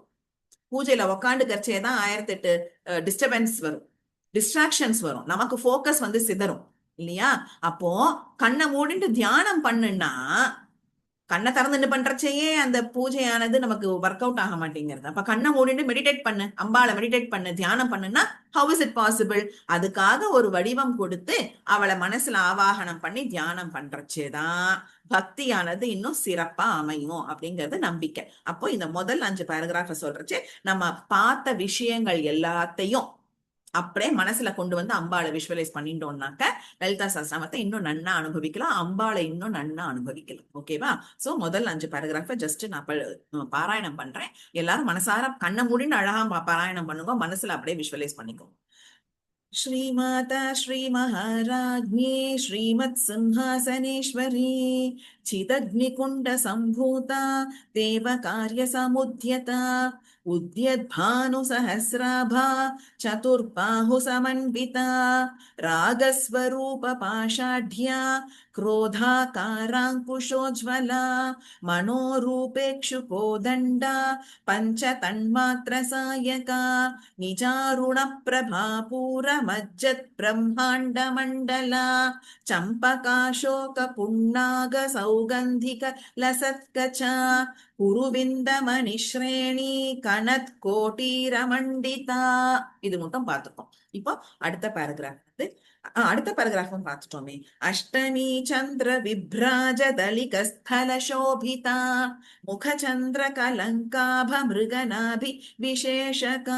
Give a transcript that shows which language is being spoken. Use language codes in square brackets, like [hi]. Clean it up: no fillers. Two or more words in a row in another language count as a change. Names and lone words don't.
[ta] பூஜையில உக்காண்டு கரைச்சேதான் 1008 டிஸ்டர்பன்ஸ் வரும், டிஸ்ட்ராக்ஷன்ஸ் வரும், நமக்கு போக்கஸ் வந்து சிதறும் இல்லையா? அப்போ கண்ணை மூடிட்டு தியானம் பண்ணுன்னா கண்ணை திறந்துட்டு பண்றச்சேயே அந்த பூஜையானது நமக்கு [en] work out [ta] ஆக மாட்டேங்கிறது. அப்ப கண்ணை மூடிட்டு மெடிடேட் பண்ணு, அம்பாளை மெடிடேட் பண்ணு, தியானம் பண்ணுன்னா [en] how is it possible? [ta] அதுக்காக ஒரு வடிவம் கொடுத்து அவளை மனசுல ஆவாகனம் பண்ணி தியானம் பண்றச்சேதான் பக்தியானது இன்னும் சிறப்பா அமையும் அப்படிங்கிறது நம்பிக்கை. அப்போ இந்த முதல் 5 பேராகிராஃப சொல்றச்சே நம்ம பார்த்த விஷயங்கள் எல்லாத்தையும் அப்படியே மனசுல கொண்டு வந்து அம்பாளை விஷுவலைஸ் பண்ணிட்டோம்னாக்க லலிதா சஹஸ்ரநாமத்தை இன்னும் நன்னா அனுபவிக்கலாம், அம்பாளை இன்னும் நன்னா அனுபவிக்கலாம். ஓகேவா? சோ முதல் 5 பேராகிராஃப ஜஸ்ட் நான் பாராயணம் பண்றேன். எல்லாரும் மனசார கண்ணை மூடின்னு அழகா பாராயணம் பண்ணுங்க, மனசுல அப்படியே விஷுவலைஸ் பண்ணிக்கோ. [sa] श्रीमाता श्रीमहाराज्ञी श्रीमत्सिंहासनेश्वरी चिदग्निकुण्डसम्भूता देवकार्यसमुद्यता उद्यद्भानुसहस्राभा चतुर्बाहुसमन्विता रागस्वरूपपाषाढ्या क्रोधाकाराङ्कुशोज्ज्वला मनोरूपेक्षुकोदण्डा पञ्चतन्मात्रसायका निजारुणप्रभापूरमज्जत् ब्रह्माण्डमण्डला चम्पकाशोकपुण्णागसौगन्धिक लसत्कचा कुरुविन्दमणिश्रेणी कनत् कोटीरमण्डिता. [ta] இது மட்டும் பார்த்துப்போம். இப்போ அடுத்த பேராகிராஃப் வந்து அடுத்த பேராகிராஃபும் பார்த்துட்டோமே. [sa] अष्टमी चन्द्र विभ्राज दलिकस्थल शोभिता मुखचन्द्र कलङ्काभ मृगनाभि विशेषका.